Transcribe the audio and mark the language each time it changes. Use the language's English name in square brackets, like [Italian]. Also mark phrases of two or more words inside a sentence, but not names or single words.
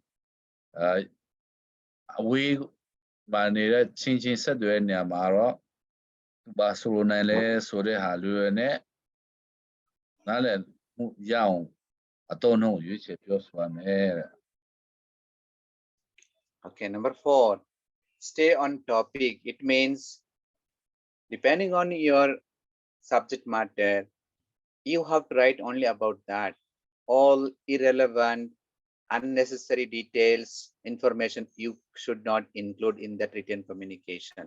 [Burmese] အဝေးမှာနေတဲ့ချင်းဆက်သွယ်နေရာမှာတော့ဘာဆိုနိုင်လဲဆိုတဲ့ဟာလူတွေနဲ့နားလည်မှုရအောင်အတော့နှုံးရွေးချယ်ပြောဆိုရမယ်တဲ့ [English] Okay, number 4, stay on topic. It means depending on your subject matter, you have to write only about that. All irrelevant, unnecessary details, information you should not include in that written communication.